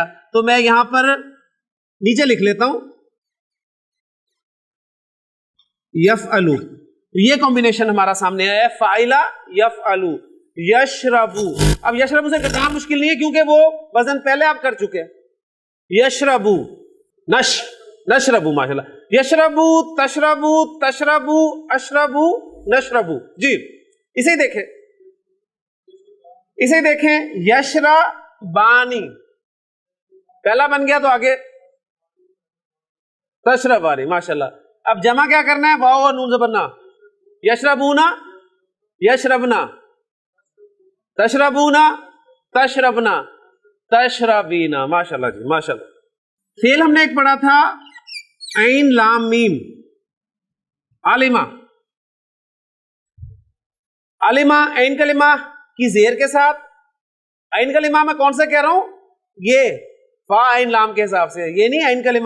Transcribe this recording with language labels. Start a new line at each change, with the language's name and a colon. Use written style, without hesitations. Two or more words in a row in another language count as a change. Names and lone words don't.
Urdu: تو میں یہاں پر نیچے لکھ لیتا ہوں یفعلو. یہ کمبینیشن ہمارا سامنے آیا ہے
Arabic: فاعلہ یفعلو یشربو.
Urdu: اب یشربو سے کتنا مشکل نہیں ہے کیونکہ وہ وزن پہلے آپ کر چکے.
Arabic: یشربو نشربو ماشاءاللہ. یشربو تشربو تشربو اشربو نشربو.
Urdu: جی اسے دیکھیں یشربانی پہلا بن گیا تو آگے تشربانی ماشاءاللہ. اب جمع کیا کرنا ہے؟ واو اور نون زبرنا.
Arabic: یشربونا یشربنا تشربونا تشربنا تشربینا.
Urdu: ماشاءاللہ جی ماشاءاللہ. فعل ہم نے ایک پڑھا تھا عین لام میم. عالمہ. عالمہ عین کلمہ کی زیر کے ساتھ. عین کلمہ میں کون سا کہہ رہا ہوں؟ یہ فا عین لام کے حساب سے. یہ نہیں عین کلمہ.